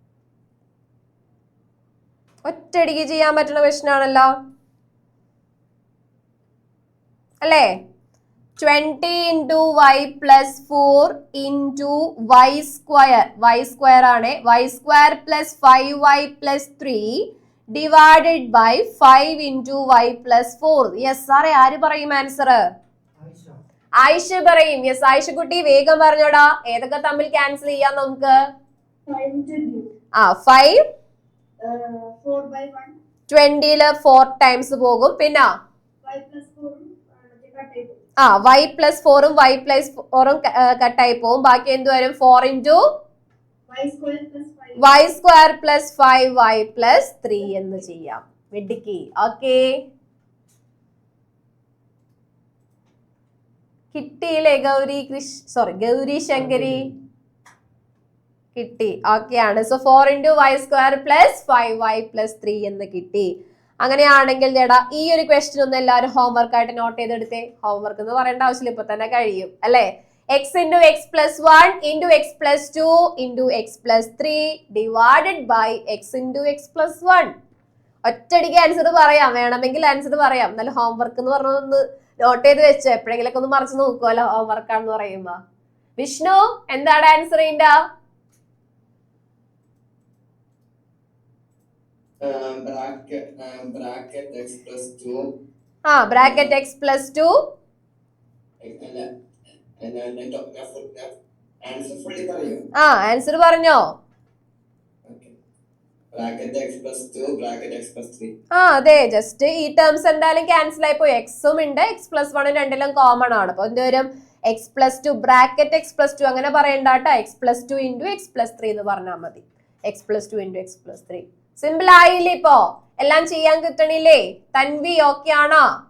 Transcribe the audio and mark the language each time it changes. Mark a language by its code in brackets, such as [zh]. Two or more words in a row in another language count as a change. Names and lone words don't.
[ml] ഒറ്റയടിക്ക് ചെയ്യാൻ പറ്റുന്ന ക്വസ്റ്റ്യൻ ആണല്ലോ. അല്ലേ? [en] 20 into y plus 4 into y square. y square ആണ്. y square plus 5y plus 3 divided by 5 into y plus 4. [ml] യെസ് സാറേ, ആര് പറയും ആൻസർ? ആയിഷ പറയും. യെസ്, ആയിഷ കുട്ടി വേഗം പറഞ്ഞോടാ. ഏതൊക്കെ തമ്മിൽ ക്യാൻസൽ ചെയ്യാം നമുക്ക്? 5 20 4 ടൈംസ് പോകും. പിന്നെ [en] y plus 4ഉം y plus 4ഉം [ml] കട്ടായി പോകും. ബാക്കി എന്ത് വരും? [en] 4 into y square plus 5y plus 3 [ml] എന്ന് ചെയ്യാം. മിടുക്കി. ഓക്കെ, കിട്ടിയില്ലേ ഗൗരി ശങ്കരി? കിട്ടി. ഓക്കെ ആണ്. സോ [en] 4 into y square plus 5y plus 3 [ml] എന്ന് കിട്ടി. അങ്ങനെയാണെങ്കിൽ ചേട്ടാ ഈ ഒരു ക്വസ്റ്റ്യൻ ഒന്ന് എല്ലാവരും ഹോംവർക്ക് ആയിട്ട് നോട്ട് ചെയ്തെടുത്തേ. ഹോംവർക്ക് എന്ന് പറയേണ്ട ആവശ്യമില്ല, ഇപ്പൊ തന്നെ കഴിയും അല്ലെ? [en] x into x plus 1 into x plus 2 into x plus 3 divided by x into x plus 1. [ml] ഒറ്റയടിക്ക് ആൻസർ പറയാം, വേണമെങ്കിൽ ആൻസർ പറയാം. എന്നാലും ഹോംവർക്ക് എന്ന് പറഞ്ഞൊന്ന് നോട്ട് ചെയ്ത് വെച്ചോ, എപ്പോഴെങ്കിലൊക്കെ ഒന്ന് മറിച്ച് നോക്കുമല്ലോ ഹോംവർക്ക് ആണെന്ന് പറയുമ്പോ. വിഷ്ണു, എന്താണ് ആൻസർ ചെയ്യണ്ട? [en] bracket x plus 2. bracket x plus 2. answer fully [ml] പറയൂ. ആൻസർ പറഞ്ഞോ? [en] bracket x plus 2 bracket x plus 3. [ml] അതെ, ജസ്റ്റ് ഈ ടേംസ് എന്തായാലും ക്യാൻസൽ ആയി പോയി. എക്സും ഉണ്ട് [en] x plus 1 [ml] രണ്ടിലും കോമൺ ആണ്. അപ്പൊ എന്ത് വരും? [en] x plus 2 bracket x plus 2 [ml] അങ്ങനെ പറയണ്ടാട്ടോ. [en] x plus 2 into x plus 3 [ml] എന്ന് പറഞ്ഞാൽ മതി. [en] x plus 2 into x plus 3. [ml] സിമ്പിൾ ആയില്ലേ? ഇപ്പോ എല്ലാം ചെയ്യാൻ കിട്ടണില്ലേ? തൻവി ഓക്കെ ആണോ?